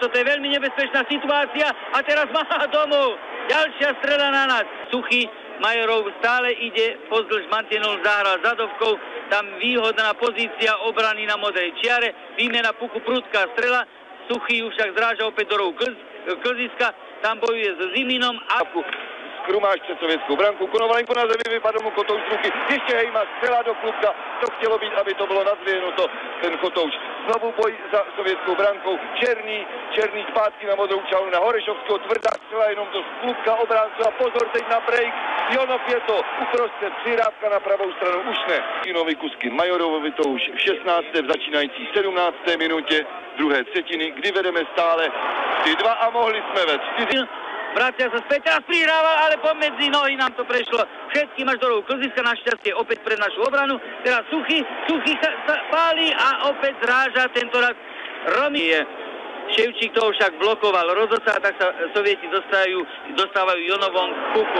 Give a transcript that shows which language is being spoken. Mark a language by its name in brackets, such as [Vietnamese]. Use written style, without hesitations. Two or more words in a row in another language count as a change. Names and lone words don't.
[Slovak] Toto je veľmi nebezpečná situácia a teraz má domov. Ďalšia strela na nás. Suchý Majorov stále ide pozdĺž mantinelu, zahral zadovkou, tam výhodná pozícia obrany na modrej čiare, výmena puku, prudká strela, Suchý už však zráža opäť do rohu Klziska, tam bojuje s Ziminom a [Czech] Skrumáš před sovětskou branku, Konovalenko na zemi, vypadl mu Kotouč z ruky, ještě Hejma, střela do klubka, to chtělo být, aby to bylo nadvěhnuto, ten Kotouč. Znovu boj za sovětskou brankou, Černý zpátky na modrou čáru na Horešovského, tvrdá střela jenom do klubka obránce a pozor teď na break, Jonov je to uprostřed, přihrávka na pravou stranu, už ne. Kinovi Kuskin, Majorovovi to už v 16. začínající 17. minutě druhé třetiny, kdy vedeme stále 3-2 a mohli jsme ve 4. [Slovak] Vracia sa späť, teraz prihrával, ale pomedzi nohy nám to prešlo. Všetkým až do rohu Klziska, našťastie opäť pred našu obranu. Teraz Suchý sa páli a opäť zráža tentoraz Romy. Ševčík toho však blokoval Rozosa, tak sa Sovieti dostávajú Jonovom k puku.